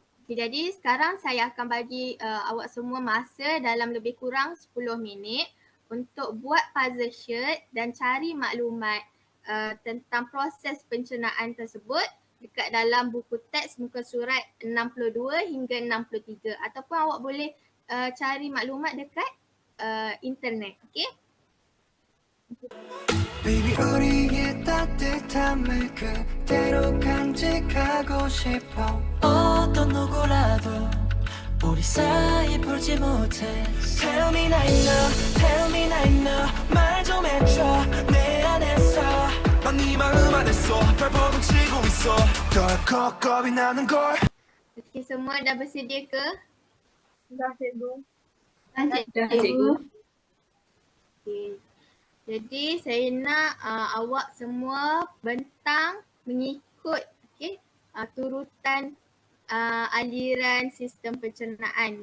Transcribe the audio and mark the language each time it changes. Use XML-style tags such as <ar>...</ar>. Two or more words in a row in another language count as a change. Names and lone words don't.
<ms>Jadi sekarang saya akan bagi awak semua masa dalam lebih kurang 10 minit untuk buat</ms> <en>puzzle shirt</en> <ms>dan cari maklumat tentang proses pencernaan tersebut dekat dalam buku teks muka surat 62 hingga 63 ataupun awak boleh cari maklumat dekat internet. Okay?</ms> <ko>Baby 우리의 따뜻함을 그대로 간직하고 싶어 어떤 누구라도 우리 사이 풀지 못해</ko> <en>Tell me I know</en> <ko>말 좀 해줘 내 안에서 난 네 마음 안에서 발버둥 치고 있어 덜컥 겁이 나는 걸</ko> <ms>Okay, semua dah bersedia ke? Dah cikgu. Dah Dah cikgu. Okay. Jadi saya nak awak semua bentang mengikut turutan aliran sistem pencernaan.</ms>